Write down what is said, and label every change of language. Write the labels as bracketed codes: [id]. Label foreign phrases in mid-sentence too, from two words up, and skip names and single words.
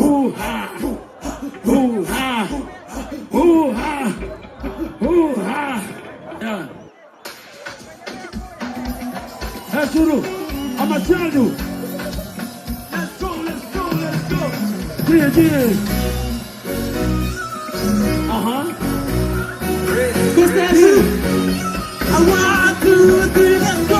[en] Hoo-ha, hoo-ha, hoo-ha, hoo-ha. Yeah. Hey, Suru, I'ma tell you. Let's go, let's go, let's go. Yeah. What's that? I want to do let's go.